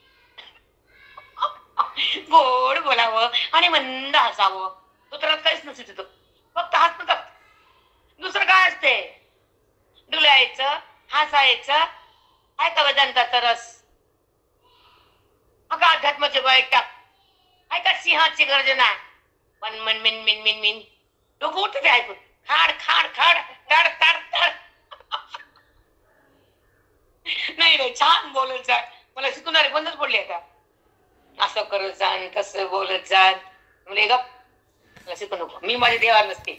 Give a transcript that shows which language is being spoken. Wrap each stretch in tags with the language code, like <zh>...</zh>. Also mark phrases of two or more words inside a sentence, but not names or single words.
<mr>गोड बोलावं आणि मंद हसावं, तुतरात काहीच नसतं तिथं, फक्त हसणं. दुसरं काय असते? डुलायचं, हसायचं, काय का वेदांताचा रस, का अध्यात्माचे बैठक, काय का सिंहाची गर्जना, मन मन मिन मिन मिन मिन, डोकं उठते ऐकून, खाड खाड खाड ताड ताड ताड. नाही नाही, छान बोलत जा. मला शिकवणारे बंदच पडले आता. असं करत जाण, तसं बोलत जाण. म्हणजे गप, मला शिकू नको, मी माझ्या देवाला नसते.</mr>